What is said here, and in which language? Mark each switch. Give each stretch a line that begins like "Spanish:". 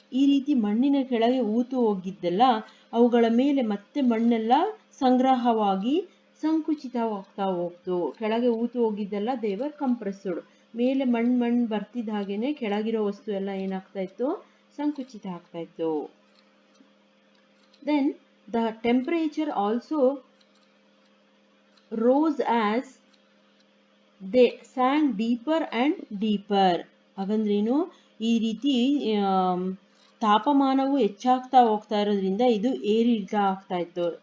Kannada: ಈ ರೀತಿ ಮಣ್ಣಿನ ಕೆಳಗೆ ಊತು ಹೋಗಿದ್ದೆಲ್ಲ ಅವುಗಳ ಮೇಲೆ ಮತ್ತೆ ಮಣ್ಣೆಲ್ಲ ಸಂಗ್ರಹವಾಗಿ ಸಂಕುಚಿತವಾಗ್ತಾ ಹೋಗ್ತು. ಕೆಳಗೆ ಊತು ಹೋಗಿದ್ದೆಲ್ಲ
English: They were compressed.
Kannada: ಮೇಲೆ ಮಣ್ಣು ಬರ್ತಿದ್ದ ಹಾಗೇನೆ ಕೆಳಗಿರೋ ವಸ್ತು ಎಲ್ಲ ಏನಾಗ್ತಾ ಇತ್ತು, ಸಂಕುಚಿತ ಆಗ್ತಾ ಇತ್ತು.
English: Then the temperature also rose as they sank deeper and deeper.
Kannada: ಹಾಗಂದ್ರೇನು, ಈ ರೀತಿ ತಾಪಮಾನವು ಹೆಚ್ಚಾಗ್ತಾ ಹೋಗ್ತಾ ಇರೋದ್ರಿಂದ ಇದು ಏರಿಳಿತ ಆಗ್ತಾ ಇತ್ತು.